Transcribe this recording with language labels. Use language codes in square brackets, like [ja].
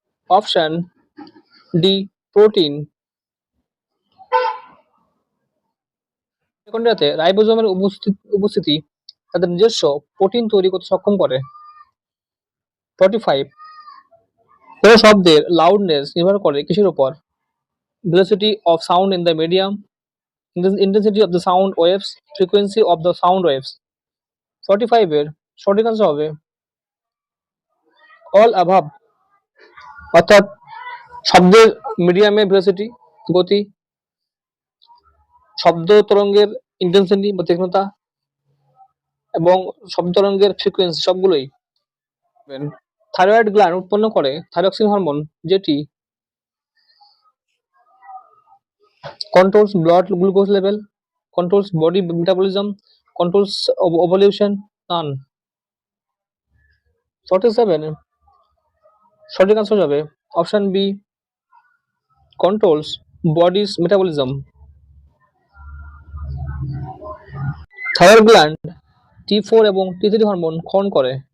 [bn] Option D, protein. মাইটোকন্ড্রিয়াতে রাইবোজোমের উপস্থিতি তাদের নিজস্ব প্রোটিন তৈরি করতে সক্ষম করে। 45, কোনো শব্দের লাউডনেস নির্ভর করে কিসের উপর? [en] Velocity of sound in the medium, intensity of the sound waves, frequency of the sound waves। [bn] 45 এর সঠিক আনসার হবে [en] all above, [bn] অর্থাৎ শব্দের মিডিয়ামের ভেলোসিটি, গতি, শব্দ তরঙ্গের ইন্টেন্সিটি বা তীক্ষ্ণতা এবং শব্দ তরঙ্গের ফ্রিকোয়েন্সি সবগুলোই। থাইরয়েড গ্ল্যান্ড উৎপন্ন করে থাইরক্সিন হরমোন, যেটি [en] controls blood glucose level, controls body metabolism, controls ovulation. None. [bn] 47 সঠিক আনসার যাবে option B, [en] Controls body's metabolism. [bn] Thyroid gland T4 এবং T3 হরমোন ক্ষরণ করে।